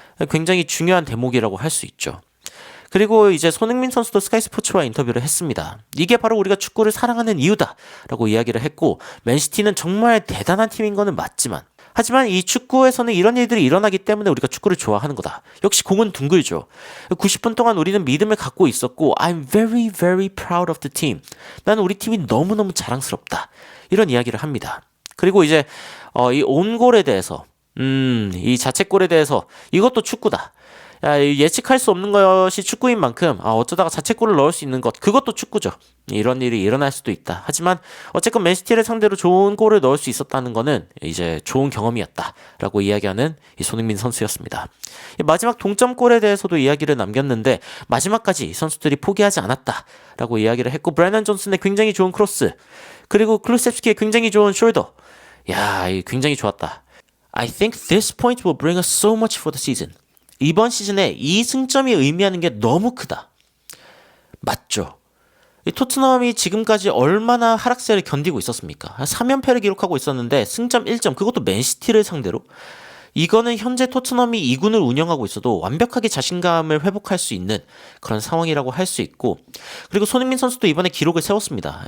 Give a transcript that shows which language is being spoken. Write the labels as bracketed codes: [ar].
[ko] 굉장히 중요한 대목이라고 할 수 있죠. 그리고 이제 손흥민 선수도 스카이 스포츠와 인터뷰를 했습니다. 이게 바로 우리가 축구를 사랑하는 이유다라고 이야기를 했고 맨시티는 정말 대단한 팀인 거는 맞지만 하지만 이 축구에서는 이런 일들이 일어나기 때문에 우리가 축구를 좋아하는 거다. 역시 공은 둥글죠. 90분 동안 우리는 믿음을 갖고 있었고 [en] I'm very very proud of the team. [ko] 나는 우리 팀이 너무너무 자랑스럽다. 이런 이야기를 합니다. 그리고 이제 이 온골에 대해서 이 자책골에 대해서 이것도 축구다. 예측할 수 없는 것이 축구인 만큼 어쩌다가 자책골을 넣을 수 있는 것 그것도 축구죠. 이런 일이 일어날 수도 있다. 하지만 어쨌건 맨시티를 상대로 좋은 골을 넣을 수 있었다는 거는 이제 좋은 경험이었다라고 이야기하는 이 손흥민 선수였습니다. 마지막 동점골에 대해서도 이야기를 남겼는데 마지막까지 선수들이 포기하지 않았다라고 이야기를 했고 브래넌 존슨의 굉장히 좋은 크로스 그리고 클루셉스키의 굉장히 좋은 숄더 굉장히 좋았다. [en] I think this point will bring us so much for the season. [ko] 이번 시즌에 이 승점이 의미하는 게 너무 크다. 맞죠? 이 토트넘이 지금까지 얼마나 하락세를 견디고 있었습니까? 3연패를 기록하고 있었는데 승점 1점 그것도 맨시티를 상대로 이거는 현재 토트넘이 2군을 운영하고 있어도 완벽하게 자신감을 회복할 수 있는 그런 상황이라고 할 수 있고 그리고 손흥민 선수도 이번에 기록을 세웠습니다.